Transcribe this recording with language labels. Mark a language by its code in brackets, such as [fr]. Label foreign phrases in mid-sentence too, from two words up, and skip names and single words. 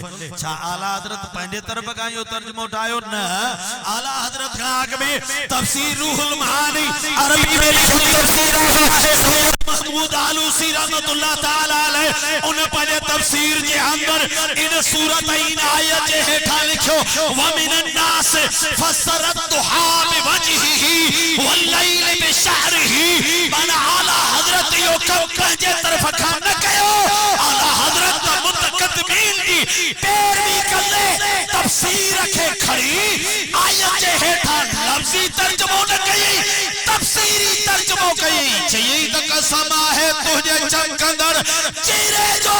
[sd] छा आला हज़रत पंहिंजे तरफ़ खां इहो तर्जुमो ठाहियो? न, आला हज़रत खां अॻु में तफ़सीर रूहुल महानी अरबी में लिखी तफ़सीर महमूद आलूसी [ar] رحمة الله تعالى عليه, [sd] उन पंहिंजे तफ़सीर जे अंदर इन सूरत इन आयत जे हेठां लिखियो [ar] ومن الناس فسر الضحى بوجهه والليل بشعره। [sd] من आला हज़रत यो कम पंहिंजे तरफ़ खां न कयो, आला हज़रत मुतक़द्दमीन जी पैरवी कंदे तफ़सीर खे खणी आयत जे हेठां लफ़्ज़ी तर्जुमो न कई, तफ़सीरी तर्जुमो कई। चई त कसम आहे तुंहिंजे चमकंदड़ चेहरे जो।